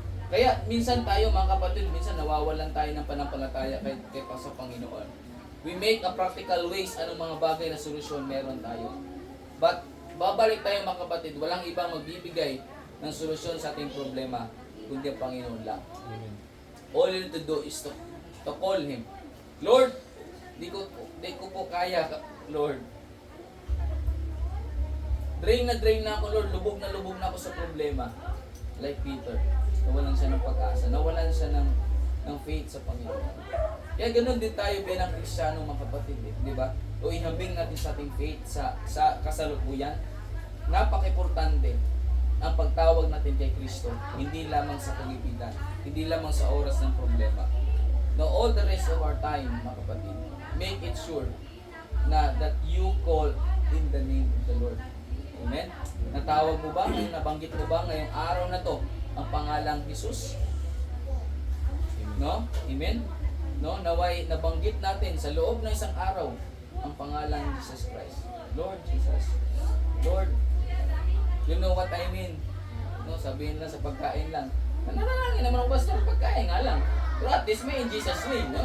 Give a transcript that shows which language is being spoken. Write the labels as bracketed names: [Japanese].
[Filipino] Kaya minsan tayo mga kapatid, minsan nawawalan tayo ng panampalataya kay sa Panginoon. [English] We make a practical ways [Filipino] anong mga bagay na solusyon meron tayo. But babalik tayo mga kapatid, walang ibang magbibigay ng solusyon sa ating problema kundi ang Panginoon lang. [English] All you need to do is to call Him. [Filipino] Lord, di ko po kaya, Lord. Drain na ako, Lord. Lubog na ako sa problema. Like Peter. Nawalan siya ng pag-asa. Nawalan siya ng faith sa Panginoon. Kaya ganoon din tayo bilang Kristiyano mga kapatid. Di ba? O ihambing natin sa ating faith sa kasalukuyan. Napaka-importante ang pagtawag natin kay Kristo. Hindi lamang sa kagipitan. Hindi lamang sa oras ng problema. [English] No, all the rest of our time, [Filipino] mga kapatid, [English] make it sure na that you call in the name of the Lord. Amen? [Filipino] Natawag mo ba? Nabanggit mo ba ngayong araw na to ang pangalang Jesus? No? Amen? No? Naway nabanggit natin sa loob ng isang araw ang pangalan ni Jesus Christ. [English] Lord Jesus. Lord, you know what I mean? [Filipino] No, sabihin lang sa pagkain lang. Nananangin naman ang pastor, pagkain nga lang. Pero at least may [English] in Jesus' name, [Filipino] no?